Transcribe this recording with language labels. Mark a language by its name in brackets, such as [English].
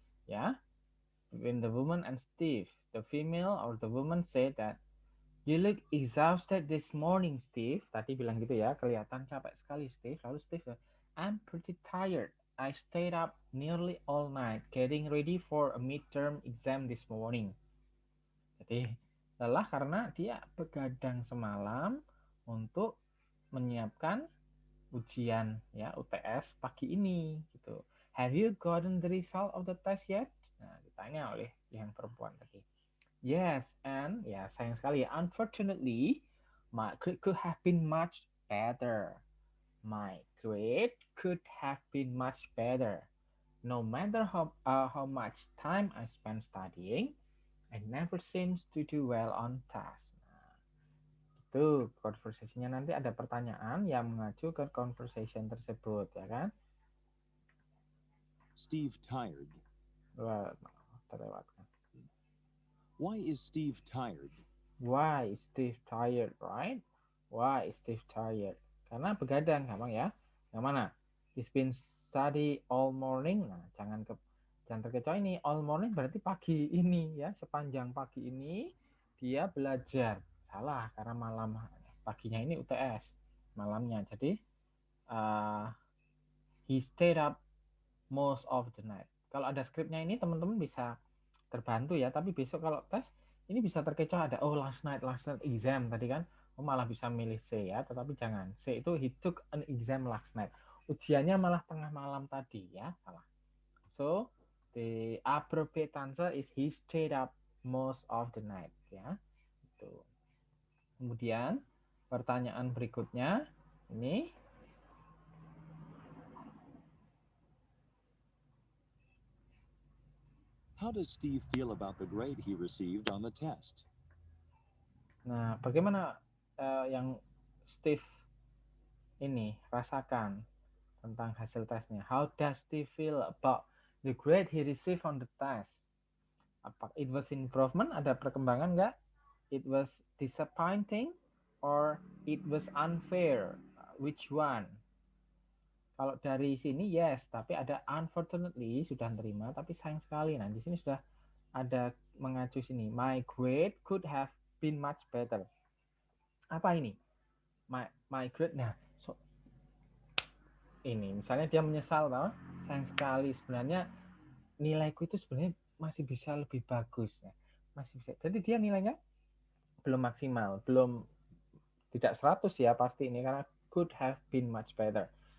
[English] Yeah, between the woman and Steve. The female or the woman said that you look exhausted this morning, Steve. [Indonesian] Tadi bilang gitu ya, kelihatan capek sekali, Steve. Lalu Steve, [English] I'm pretty tired. I stayed up nearly all night getting ready for a midterm exam this morning. [Indonesian] Jadi lelah karena dia begadang semalam untuk menyiapkan ujian ya UTS pagi ini gitu. [English] Have you gotten the result of the test yet? [Indonesian] Nah, ditanya oleh yang perempuan tadi. [English] Yes, and [Indonesian] ya sayang sekali ya, [English] unfortunately my grade could have been much better. My grade could have been much better. No matter how much time I spend studying, I never seems to do well on task. [Indonesian] Nah, itu conversation-nya, nanti ada pertanyaan yang mengacu ke conversation tersebut, ya kan? [English] Steve tired. [Indonesian] Wah, terlewatkan. [English] Why is Steve tired? Why is Steve tired, right? Why is Steve tired? [Indonesian] Karena begadang, gampang ya. Yang mana? [English] He's been study all morning. [Indonesian] Nah, jangan terkecoh ini. [English] All morning [Indonesian] berarti pagi ini ya. Sepanjang pagi ini dia belajar. Salah, karena malam. Paginya ini UTS. Malamnya. [English] Jadi, he stayed up most of the night. [Indonesian] Kalau ada skripnya ini teman-teman bisa terbantu ya, tapi besok kalau tes ini bisa terkecoh ada [English] last night exam [Indonesian] tadi kan, malah bisa milih C ya, tetapi jangan. [English] C itu he took an exam last night. [Indonesian] Ujiannya malah tengah malam tadi ya, salah. [English] So the appropriate answer is he stayed up most of the night ya. [Indonesian] Itu. Kemudian pertanyaan berikutnya ini, [English] How does Steve feel about the grade he received on the test? [Indonesian] nah bagaimana yang Steve ini rasakan tentang hasil tesnya? [English] How does Steve feel about the grade he received on the test? Apa it was improvement? [Indonesian] Ada perkembangan nggak? [English] It was disappointing or it was unfair? Which one? [Indonesian] Kalau dari sini yes, tapi ada unfortunately sudah terima, tapi sayang sekali. Nah di sini sudah ada mengacu sini. [English] My grade could have been much better. [Indonesian] Apa ini? [English] My grade. [Indonesian] Nah, ini misalnya dia menyesal, tau? Sayang sekali sebenarnya nilaiku itu sebenarnya masih bisa lebih bagus ya. Masih bisa. Jadi dia nilainya belum maksimal, belum tidak 100 ya pasti ini, karena [English] could have been much better.